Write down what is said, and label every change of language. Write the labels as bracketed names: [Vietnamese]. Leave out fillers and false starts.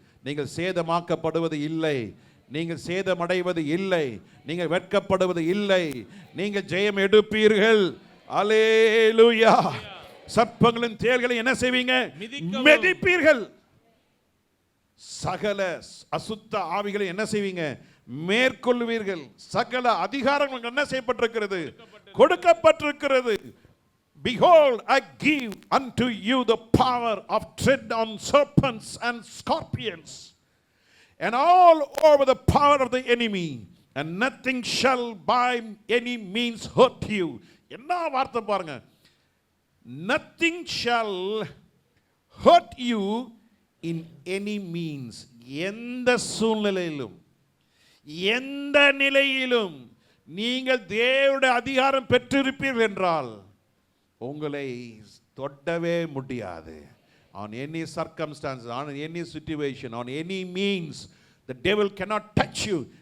[Tamil] நீங்கள் சேதமாக்கப்படுவது இல்லை, நீங்கள் சேதமடைவது இல்லை, நீங்கள் வெட்கப்படுவது இல்லை, நீங்கள் ஜெயம் எடுப்பீர்கள். அல்லேலூயா. சர்ப்பங்களின் தேள்களை என்ன செய்வீங்க? மிதிப்பீர்கள். சகல அசுத்த ஆவிகளை என்ன செய்வீங்க? மேற்கொள்வீர்கள். சகல அதிகாரங்கள் என்ன செய்யப்பட்டிருக்கிறது? கொடுக்கப்பட்டிருக்கிறது. [English] Behold, I give unto you the power of tread on serpents and scorpions and all over the power of the enemy, and nothing shall by any means hurt you. [Tamil] என்ன வார்த்தை பாருங்க. [English] Nothing shall hurt you in any means. [Tamil] எந்த சூழ்நிலையிலும் எந்த நிலையிலும் நீங்கள் தேவனுடைய அதிகாரம் பெற்றிருப்பீர்கள் என்றால் உங்களை தொடவே முடியாது. [English] On any circumstance, on any situation, on any means, the devil cannot touch you.